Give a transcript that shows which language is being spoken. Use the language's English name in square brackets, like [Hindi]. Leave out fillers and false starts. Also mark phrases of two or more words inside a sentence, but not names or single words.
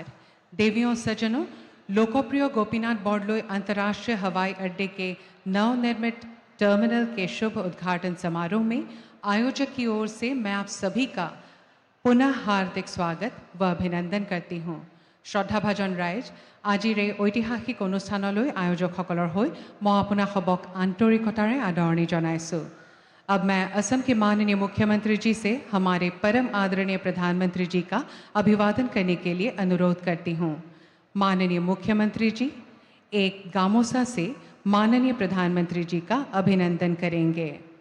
[Hindi] देवियों सज्जनों, लोकप्रिय गोपीनाथ बॉर्डलोई अंतर्राष्ट्रीय हवाई अड्डे के नवनिर्मित टर्मिनल के शुभ उद्घाटन समारोह में आयोजक की ओर से मैं आप सभी का पुनः हार्दिक स्वागत व अभिनंदन करती हूँ। श्रद्धा भाजन राइज, [Assamese] আজিৰ এই ঐতিহাসিক অনুষ্ঠানলৈ আয়োজকসকলৰ হৈ মই আপোনাসবক আন্তৰিকতাৰে আদৰণি জনাইছোঁ। [Hindi] अब मैं असम के माननीय मुख्यमंत्री जी से हमारे परम आदरणीय प्रधानमंत्री जी का अभिवादन करने के लिए अनुरोध करती हूँ। माननीय मुख्यमंत्री जी एक गामोसा से माननीय प्रधानमंत्री जी का अभिनंदन करेंगे।